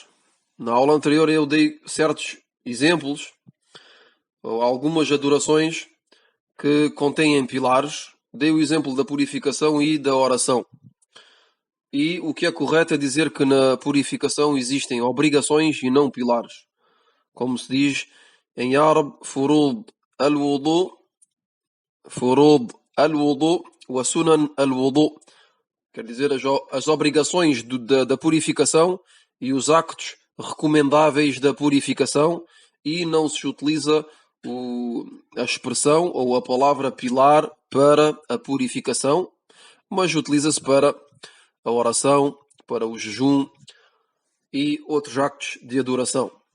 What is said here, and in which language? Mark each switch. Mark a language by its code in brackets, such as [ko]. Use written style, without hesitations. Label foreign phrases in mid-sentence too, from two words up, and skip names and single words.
[pt] Na aula anterior eu dei certos exemplos, ou algumas adorações que contêm pilares. Dei o exemplo da purificação e da oração. E o que é correto é dizer que na purificação existem obrigações e não pilares. Como se diz em árabe, [ar] فروض الوضوء وسنن الوضوء. [pt] Quer dizer, as obrigações da purificação e os actos recomendáveis da purificação, e não se utiliza a expressão ou a palavra pilar para a purificação, mas utiliza-se para a oração, para o jejum e outros actos de adoração.